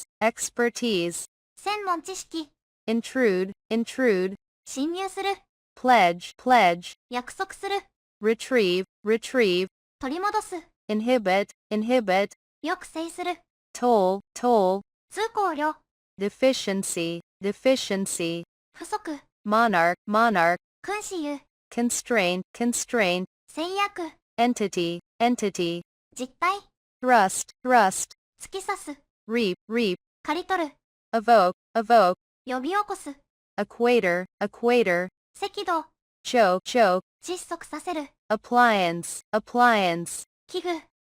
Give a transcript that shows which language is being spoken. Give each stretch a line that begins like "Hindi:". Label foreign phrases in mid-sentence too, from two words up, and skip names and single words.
Japanese: 専門知識、
English: intrude,
Japanese: 侵入する、
English: pledge,
Japanese: 約束する、
English: retrieve,
Japanese: 取り戻す、
English: inhibit,
Japanese: 抑制する、
English: toll,
Japanese: 通行料、
English: deficiency,
Japanese: 不足、
English: monarch,
Japanese: 君子有、
English: constraint,
Japanese: 制約、
English: entity,
Japanese: 実体、
English: thrust,
Japanese: 突き刺す、
English: reap,
Japanese: 刈り取る、
English: evoke,
Japanese: 呼び起こす、
English: equator,
Japanese: 赤道、
English: choke,
Japanese: 窒息させる、
English: appliance,
Japanese: 器具、